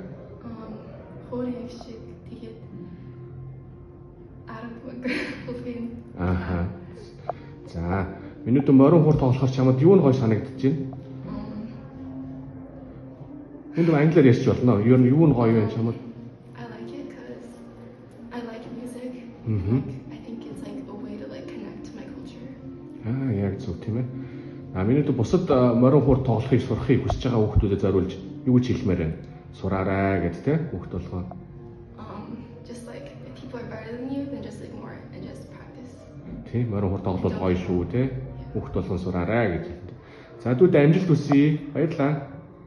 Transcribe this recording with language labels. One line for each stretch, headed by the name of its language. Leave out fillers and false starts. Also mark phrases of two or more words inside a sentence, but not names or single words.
Mongolian: Хөөрийн шиг тэгээд 10 бүхэн. Ааха. За, миний дүү морин хуур тоглохоор чамд юу нь гой санагдаж байна? Энд англиар ярьж болно. Юу нь гоё вэ чамд?
English: I like it because I like music. I think it's like a way to like connect to my culture.
Mongolian: Яг зөв тийм ээ. Миний дүү бусад морин хуур тоглохыг сурахыг хүсэж байгаа хүүхдүүдэд зориулж юу гэж хэлмээр байна? Сураарай гэд тэ хүүхд болгоо.
English: Just like if people are better than you, then just like more and just practice.
Mongolian: Тийм морин хуур тоглол гоё шүү тэ. Хүүхд болгон сураарай гэж. За дүүд амжилт хүсье. Баярлалаа.